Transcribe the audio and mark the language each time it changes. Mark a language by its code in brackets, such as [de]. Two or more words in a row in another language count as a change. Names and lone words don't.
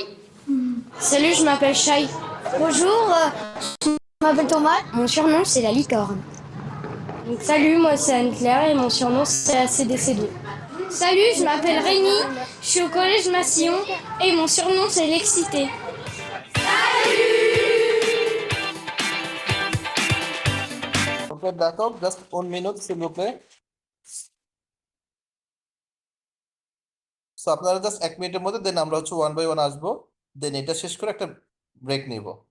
[fr] Salut, je m'appelle Shai. Bonjour, je m'appelle Thomas. Mon surnom c'est la licorne. Donc, salut, moi c'est Anne-Claire et mon surnom c'est ACDC2. Salut, je m'appelle Rémi, je suis au collège Massillon et mon surnom c'est l'excité. [bn] ওকে দেখো জাস্ট 1 মিনিট [fr] s'il vous plaît [bn] সো আপনারা জাস্ট 1 মিনিটের মধ্যে দেন আমরা হচ্ছে 1 বাই 1 আসবো দেন এটা শেষ করে একটা ব্রেক নিব